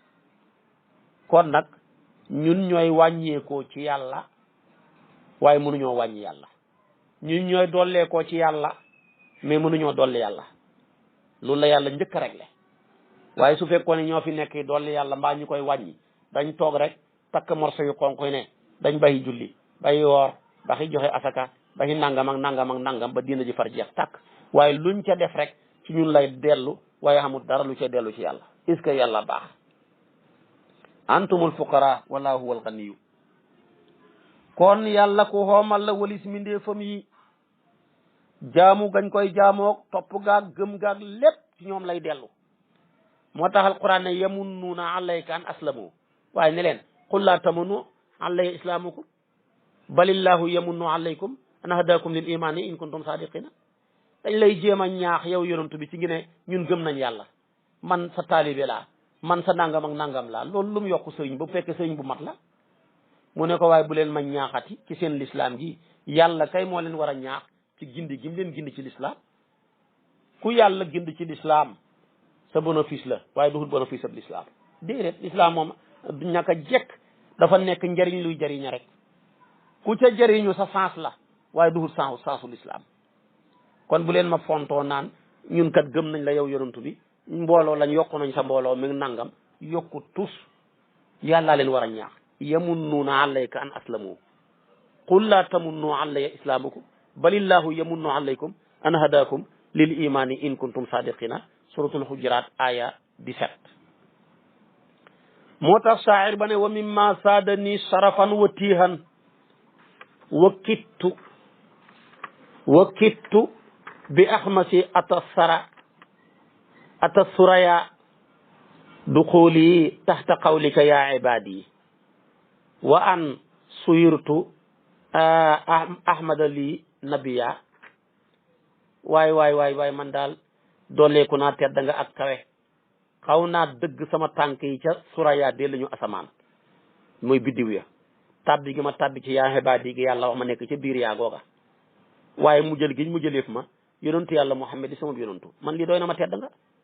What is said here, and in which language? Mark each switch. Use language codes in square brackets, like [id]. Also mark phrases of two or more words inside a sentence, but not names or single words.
[wo] kon nag ñun ñooy wàññeekoo ci yàlla waaye mënuñoo wàññi yàlla ñun ñooy dolleekoo ci yàlla mais mënuñoo dolli yàlla loolu la yàlla njëkk a réglé waaye su fekkoon ne ñoo fi nekk dolli yàlla mbaa ñu koy wàññi dañ toog rek takk morso yu xonq ne dañ bàyyi julli bàyyi woor baxi joxe asaka baxi nangam ak nangam ak nangam ba diina ji far jeex tàkk waaye luñ ca def rek ci ñun lay dellu waaye xamul dara lu ca dellu ci yàlla [fr] est ce que [wo] yàlla baax [ar] أنتم الفقراء والله هو الغني [wo] kon yàlla ku xoomal la walis mindeefam yi jaamu gañ koy jaamoog topp gaag gëm gaag lépp ci ñoom lay dellu moo tax alquran ne [ar] يمنون عليك أن أسلموا [wo] waaye ne leen [ar] قل لا تمنوا علي إسلامكم بل الله يمن عليكم أن هداكم للإيمان إن كنتم صادقين [wo] dañ lay jéem a ñaax yow yonantu bi ci ngi ne ñun gëm nañ yàlla man sa taalibe laa man sa nangam ak nangam laa loolu lu mu yokk sëriñ ba bu fekkee sëriñ bu mat la mu ne ko waaye bu leen ma ñaaxati ci seen lislaam gi yàlla kay moo leen war a ñaax ci gindi gi mu leen gindi ci lislaam ku yàlla gindi ci lislaam sa bénéfice la waaye duhul bénéfice ab lislaam déedéet lislaam moom ñàkk a jekk dafa nekk njariñ luy jariña rek ku ca jariñu sa sens la waaye duhul sensu lislaam kon bu leen ma fontoo naan ñun kat gëm nañ la yow yonantu bi mbooloo lañ yokku nañ sa mbooloo mi nangam yokku tus yàllaa leen war a ñaax [ar] يمنون عليك أن أسلموا قل لا تمنوا علي إسلامكم بل الله يمن عليكم أن هداكم للإيمان إن كنتم صادقين سورة الحجرات آية 17 [wo] moo tax saa'ir ba ne [ar] ومما زادني شرفا وتيها وكدت بأخمصي أطأ الثريا دخولي تحت قولك يا عبادي وأن صيرت أحمد لي نبيا [wo] waay man daal dooleeku naa tedd nga ak kawe xaw naa dëgg sama tànk yi ca suraya de lañu asamaan mooy biddiw ya tabbi gi ma tabbi ci yaa xibaadi gi yàlla wax ma nekk ca biir yaa googa waaye mu jël giñ mu jëleef ma yonentu yàlla Muhammad di sama yonentu man lii doy na ma tedd nga